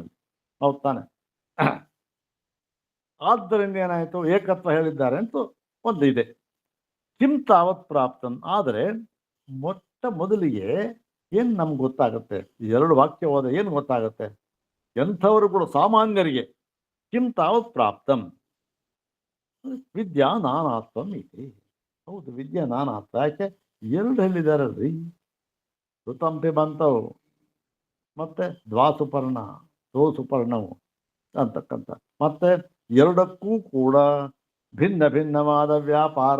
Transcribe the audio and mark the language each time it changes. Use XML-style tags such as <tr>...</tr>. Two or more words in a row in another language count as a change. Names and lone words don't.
<kn>ಹೌದು ತಾನೆ? ಆದ್ದರಿಂದ ಏನಾಯಿತು? ಏಕತ್ವ ಹೇಳಿದ್ದಾರೆ ಅಂತ ಒಂದು ಇದೆ.</kn> <sa>ಕಿಂ ತಾವತ್ ಪ್ರಾಪ್ತನ್.</sa> <kn>ಆದರೆ ಮೊಟ್ಟ ಮೊದಲಿಗೆ ಏನು ನಮ್ಗೆ ಗೊತ್ತಾಗುತ್ತೆ? 2 ವಾಕ್ಯ ಹೋದ ಏನು ಗೊತ್ತಾಗುತ್ತೆ? ಎಂಥವರುಗಳು ಸಾಮಾನ್ಯರಿಗೆ</kn> <sa>ಕಿಂ ತಾವತ್ ಪ್ರಾಪ್ತಂ ವಿದ್ಯಾ ನಾನಾತ್ವಂ</sa> <kn>ಇದೆ. ಹೌದು,</kn> <sa>ವಿದ್ಯಾ ನಾನಾತ್ವ.</sa> <kn>ಯಾಕೆ 2 ಹೇಳಿದಾರಲ್ರಿ, ಋತಂಪಿ ಬಂತವು ಮತ್ತೆ ದ್ವಾಸುಪರ್ಣ ಸುಪರ್ಣವು ಅಂತಕ್ಕಂಥ. ಮತ್ತೆ 2ಕ್ಕೂ ಕೂಡ ಭಿನ್ನ ಭಿನ್ನವಾದ ವ್ಯಾಪಾರ.</kn>